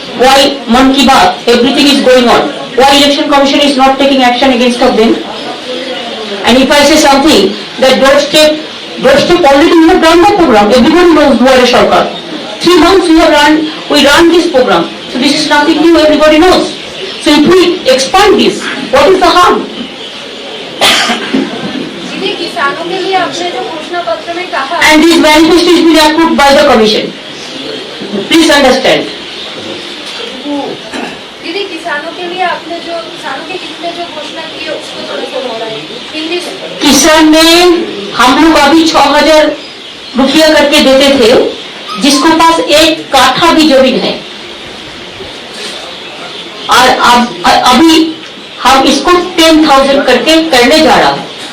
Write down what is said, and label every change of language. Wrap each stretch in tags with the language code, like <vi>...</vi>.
<en>Why Man Ki Baat, everything is going on? Why Election Commission is not taking action against of them? And if I say something, that doorstep Doorstep already we have done the program. Everyone knows Duare Sarkar. 3 months we run this program. So this is nothing new, everybody knows. So if we expand this, what is the harm?</en> <hi>दीदी किसानों के लिए आपने जो घोषणा पत्र में कहा</hi> <en>And this manifesto is been approved by the commission. Please understand.</en> <hi>दीदी किसानों के लिए आपने जो किसानों के हित में जो घोषणा की है उसको थोड़ा सा दोहराइए हिंदी में। किसान में हम लोग अभी 6,000 रुपया करके देते थे, जिसको पास 1 काठा भी जमीन है, और अभी हम इसको 10,000 करके करने जा रहा है।</hi>